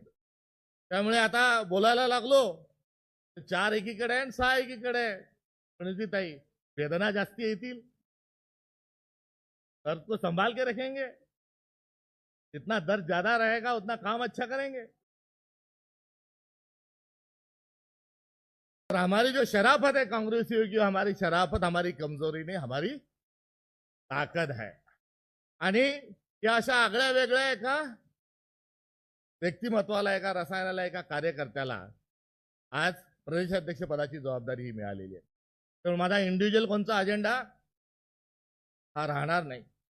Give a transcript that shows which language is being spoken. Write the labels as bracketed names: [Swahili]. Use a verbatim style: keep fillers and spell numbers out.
[Marathi] त्यामुळे आता बोलायला लागलो तर चार एकीकडे आहे आणि सहा एकीकडे आहे, पण ती ताई वेदना जास्ती येतील [Hindi] दर्द को संभाल के रखेंगे, जितना दर्द ज्यादा रहेगा उतना काम अच्छा करेंगे. और हमारी जो शराफत है कांग्रेसियों की, हमारी शराफत हमारी कमजोरी नहीं हमारी ताकद है. [Marathi] आणि या अशा आगळ्या वेगळ्या एका व्यक्तिमत्वाला, एका रसायनाला, एका कार्यकर्त्याला आज प्रदेशाध्यक्ष पदाची जबाबदारी ही मिळालेली आहे. तर माझा इंडिव्हिज्युअल कोणता अजेंडा हा राहणार नाही.